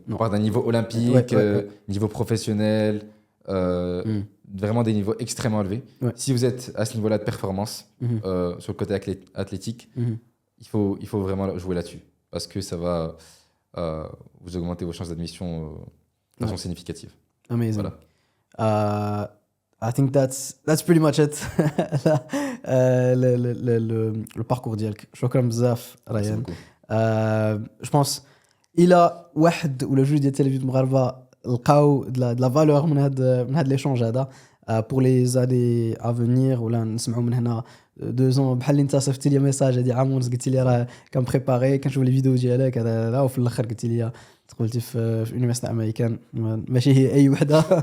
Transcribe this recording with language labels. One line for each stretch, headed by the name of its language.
French: On parle d'un niveau olympique, niveau professionnel, vraiment des niveaux extrêmement élevés. Si vous êtes à ce niveau-là de performance, sur le côté athlétique, il faut vraiment jouer là-dessus. Parce que ça va vous augmenter vos chances d'admission de façon significative.
English: Amazing.
French: Voilà.
English: I think that's pretty much it.
French: le parcours
Arabic: ديالك. شكرا بزاف ريان.
French: Je pense
Arabic: الى واحد ولا جوج ديال التلاميذ المغاربه لقاو
French: de la valeur
Arabic: من هاد
French: l'échange
Arabic: هذا
French: pour les années à venir
Arabic: ولا نسمعوا من هنا 2 ans بحال اللي انت صيفطتي لي ميساج هادي عام ونص قلتي لي راه كان بريباري كنشوف لي فيديو ديالك هذا وفي الاخر قلتي لي قلتي في يونيفرسيتي امريكان ماشي هي اي وحده